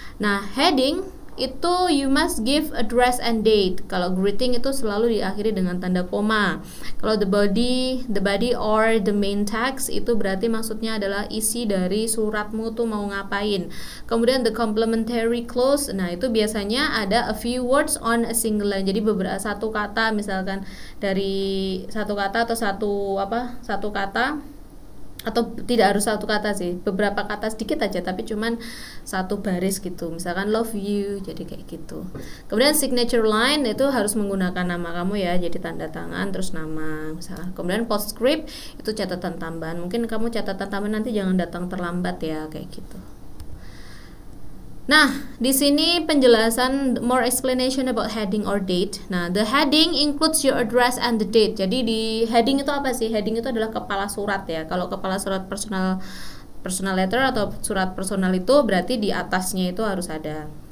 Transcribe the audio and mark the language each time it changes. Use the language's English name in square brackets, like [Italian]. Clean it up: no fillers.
[Indonesian] Nah, heading itu [English] you must give address and date. [Indonesian] Kalau greeting itu selalu diakhiri dengan tanda koma. Kalau [English] the body or the main text [Indonesian] itu berarti maksudnya adalah isi dari suratmu tuh mau ngapain. [English] Kemudian the complementary clause, [Indonesian] nah itu biasanya ada [English] a few words on a single line. [Indonesian] Jadi beberapa satu kata, misalkan dari satu kata atau satu kata, atau tidak harus satu kata sih, beberapa kata sedikit aja tapi cuman satu baris gitu, misalkan love you, jadi kayak gitu. Kemudian signature line itu harus menggunakan nama kamu ya, jadi tanda tangan terus nama misalkan. Kemudian postscript itu catatan tambahan, mungkin kamu catatan tambahan nanti jangan datang terlambat ya, kayak gitu. Nah, di sini penjelasan [English] more explanation about heading or date. Nah, the heading includes your address and the date. [Indonesian] Jadi di heading itu apa sih? Heading itu adalah kepala surat ya. Kalau kepala surat personal letter atau surat personal itu berarti di atasnya itu harus ada.